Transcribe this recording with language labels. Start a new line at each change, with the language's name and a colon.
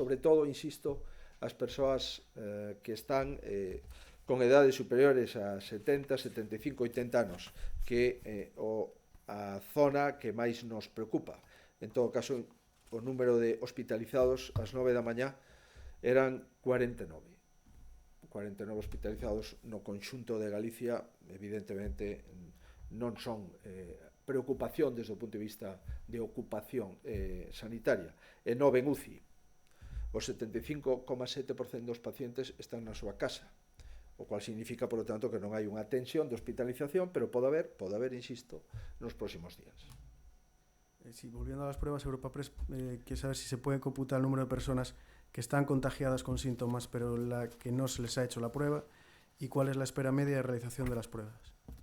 Galician: Sobre todo, insisto, as persoas que están con edades superiores a 70, 75, 80 anos, que é a zona que máis nos preocupa. En todo caso, o número de hospitalizados ás 9 da mañá eran 49 hospitalizados no conxunto de Galicia. Evidentemente non son preocupación desde o punto de vista de ocupación sanitaria, e 9 en UCI. O 75,7% dos pacientes están na súa casa, o cual significa,
Spanish: por lo tanto,
Galician: que non hai unha tensión de hospitalización, pero pode haber, insisto, nos próximos días.
Spanish: Sí, volviendo a las pruebas, Europa Press quiere saber si se puede computar el número de personas que están contagiadas con síntomas, pero la que no se les ha hecho la prueba, y cuál es la espera media de realización de las pruebas.